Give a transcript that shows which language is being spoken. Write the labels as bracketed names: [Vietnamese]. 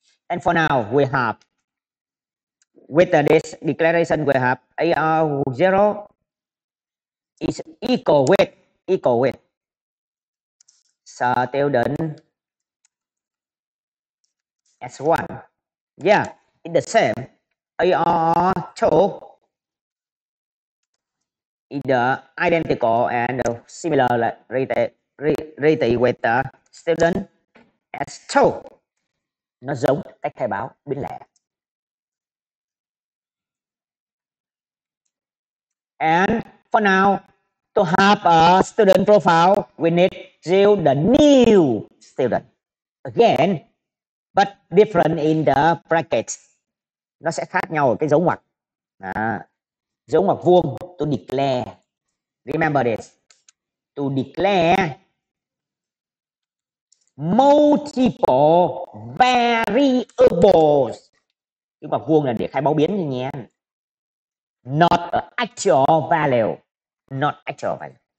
[English] And for now, we have, with this declaration, we have AR0 is equal with student S1. Yeah, it's the same. AR2 is the identical and similar rate with the student S2. [Vietnamese] Nó giống cách khai báo biến lẻ. [English] And for now, to have a student profile, we need to the new student. Again, but different in the brackets. [Vietnamese] Nó sẽ khác nhau ở cái dấu ngoặc. Dấu ngoặc vuông, [English] to declare. Remember this. To declare multiple variables. [Vietnamese] Cái ngoặc vuông là để khai báo biến nhé. [English] Not an actual value. Not actual value.